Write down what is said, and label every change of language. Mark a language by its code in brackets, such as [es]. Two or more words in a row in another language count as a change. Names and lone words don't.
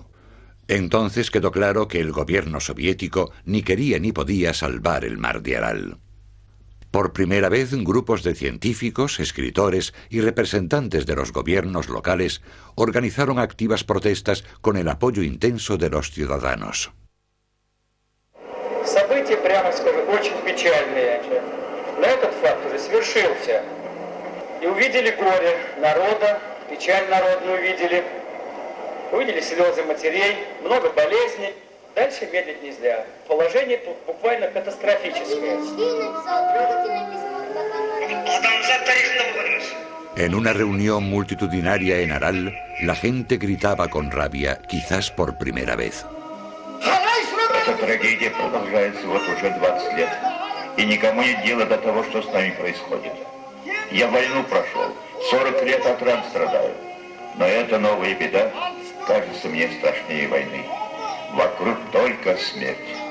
[es] Entonces quedó claro que el gobierno soviético ni quería ni podía salvar el mar de Aral. Por primera vez, grupos de científicos, escritores y representantes de los gobiernos locales organizaron activas protestas con el apoyo intenso de los ciudadanos. [ru] Но этот факт уже свершился. И увидели горе народа, печаль народную увидели. Увидели слезы матерей, много болезней. Дальше медлить нельзя. Poложение тут буквально катастрофическое. [es] En una reunión multitudinaria en Aral, la gente gritaba con rabia, quizás por primera vez. [ru] Эта трагедия продолжается вот уже 20 лет. И никому нет дела до того, что с нами происходит. Я войну прошел, 40 лет от ран страдаю. Но эта новая беда кажется мне страшнее войны. Вокруг только смерть.